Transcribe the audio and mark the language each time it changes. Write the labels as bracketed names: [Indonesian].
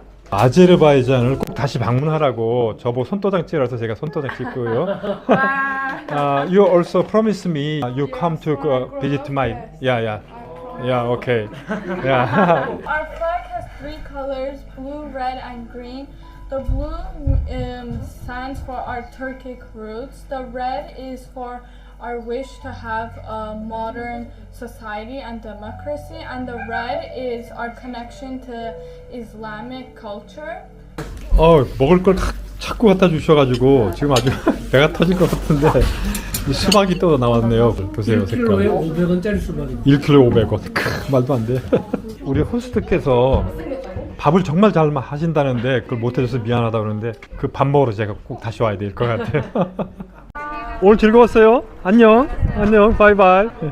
[Korean] 아제르바이잔을 꼭 다시 방문하라고 저보고 손도장 찍으라서 제가 손도장 찍고요. [English] You also promised me you come to visit my yeah okay yeah. Our flag has 3 colors, blue, red, and green. The blue stands for our Turkic roots. The red is for our wish to have a modern society and democracy, and the red is our connection to Islamic culture. [Korean] 먹을 걸 자꾸 갖다 주셔가지고 지금 아주 배가 터질 것 같은데 수박이 또 나왔네요. 보세요, 색깔. 1kg에 500원짜리 수박입니다. 1kg에 500원. 말도 안 돼. 우리 호스트께서 밥을 정말 잘 하신다는데 그걸 못 해줘서 미안하다 그러는데 그 밥 먹으러 제가 꼭 다시 와야 될 것 같아요. 오늘 즐거웠어요. 안녕. 바이바이.